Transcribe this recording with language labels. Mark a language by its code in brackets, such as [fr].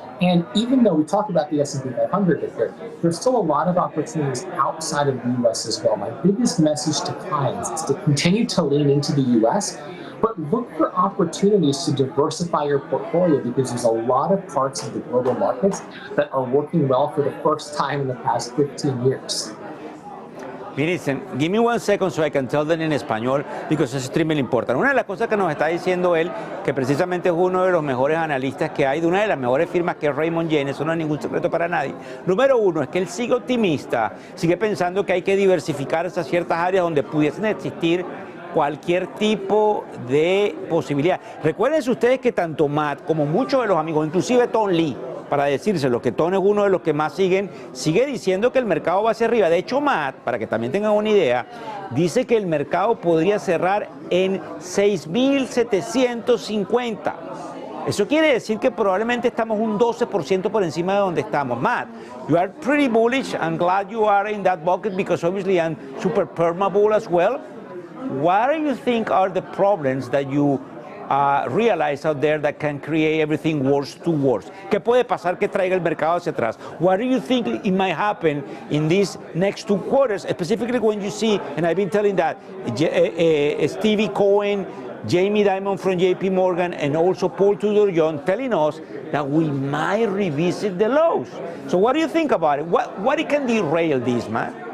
[en] And even though we talked about the S&P 500 here, there's still a lot of opportunities outside of the US as well. My biggest message to clients is to continue to lean into the US, but look for opportunities to diversify your portfolio because there's a lot of parts of the global markets that are working well for the first time in the past 15 years. Listen, give me 1 second so I can tell them in español because it's extremely important. [es] Una de las cosas que nos está diciendo él, que precisamente es uno de los mejores analistas que hay, de una de las mejores firmas que es Raymond James, eso no es ningún secreto para nadie. Número uno, es que él sigue optimista, sigue pensando que hay que diversificar esas ciertas áreas donde pudiesen existir cualquier tipo de posibilidad. Recuérdense ustedes que tanto Matt como muchos de los amigos, inclusive Tom Lee, para decírselo, que Tom es uno de los que más siguen, sigue diciendo que el mercado va hacia arriba. De hecho, Matt, para que también tengan una idea, dice que el mercado podría cerrar en 6.750. Eso quiere decir que probablemente estamos un 12% por encima de donde estamos. [en] Matt, you are pretty bullish. I'm glad you are in that bucket because obviously I'm super perma-bull as well. What do you think are the problems that you realize out there that can create everything worse to worse? [es] ¿Qué puede pasar que traiga el mercado hacia atrás? [en] What do you think it might happen in these next 2 quarters, specifically when you see, and I've been telling that, Stevie Cohen, Jamie Dimon from JP Morgan, and also Paul Tudor John telling us that we might revisit the lows. So what do you think about it? What it can derail this, man?